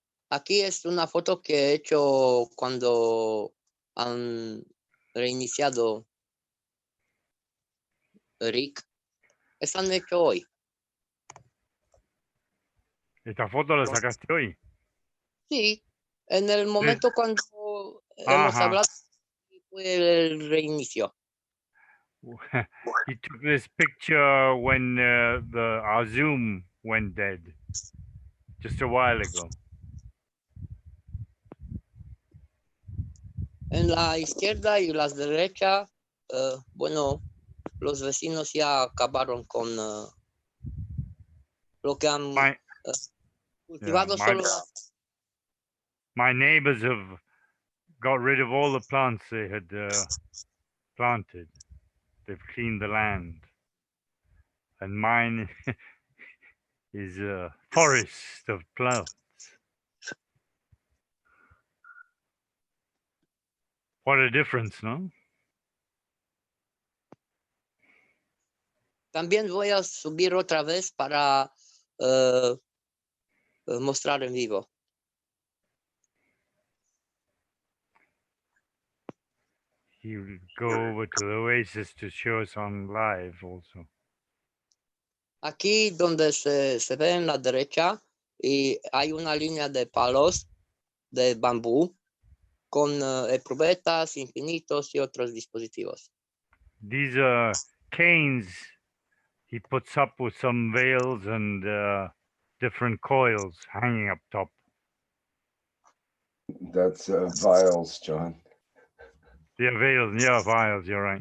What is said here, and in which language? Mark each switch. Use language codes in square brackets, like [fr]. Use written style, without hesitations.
[es] Aquí es una foto que he hecho cuando han reiniciado Rick. Esa han hecho hoy. Esta foto la sacaste hoy. Sí, en el momento cuando hemos Ajá. hablado fue el reinicio. [en] He took this picture when our Zoom went dead, just a while ago. [es] En la izquierda y la derecha, bueno, los vecinos ya acabaron con lo que han cultivado solo. [en] My neighbors have got rid of all the plants they had planted. They've cleaned the land. And mine is a forest of plants. What a difference, no? [es] También voy a subir otra vez para mostrar en vivo. [en] He will go over to the oasis to show us on live also. [es] Aquí donde se ve en la derecha y hay una línea de palos de bambú con probetas, infinitos y otros dispositivos. [en] These canes he puts up with some veils and different coils hanging up top. That's vials, John. Yeah, veils, yeah, vials, you're right.